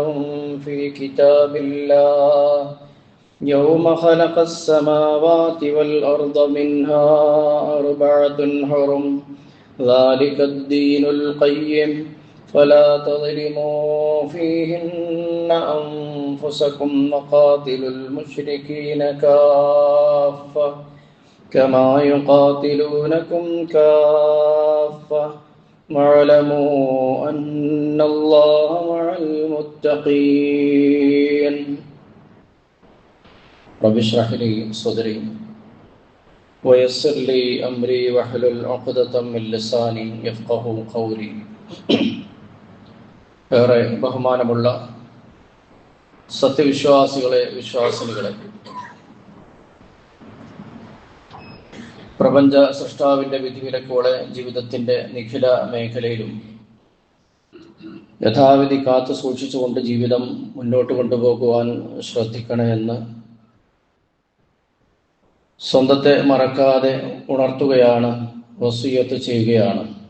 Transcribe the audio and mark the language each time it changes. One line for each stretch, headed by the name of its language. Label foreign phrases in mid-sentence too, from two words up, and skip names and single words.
Arabic: في كتاب الله يوم خلق السماوات والأرض منها 4 حرم ذلك الدين القيم فلا تظلموا فيهن أنفسكم وقاتلوا المشركين كافة كما يقاتلونكم كافة واعلموا أن الله مع المتقين رب اشرح لي صدري ويسر لي أمري واحلل عقدة من لساني يفقهوا قولي
Malayalam: ഏറെ ബഹുമാനമുള്ള സത്യവിശ്വാസികളെ വിശ്വാസിനികളെ, പ്രപഞ്ച സൃഷ്ടാവിന്റെ വിധിവിലക്കോടെ ജീവിതത്തിന്റെ നിഖില മേഖലയിലും യഥാവിധി കാത്തു സൂക്ഷിച്ചുകൊണ്ട് ജീവിതം മുന്നോട്ട് കൊണ്ടുപോകുവാൻ ശ്രദ്ധിക്കണമെന്ന് സ്വന്തത്തെ മറക്കാതെ ഉണർത്തുകയാണ്, വസിയ്യത്ത് ചെയ്യുകയാണ്.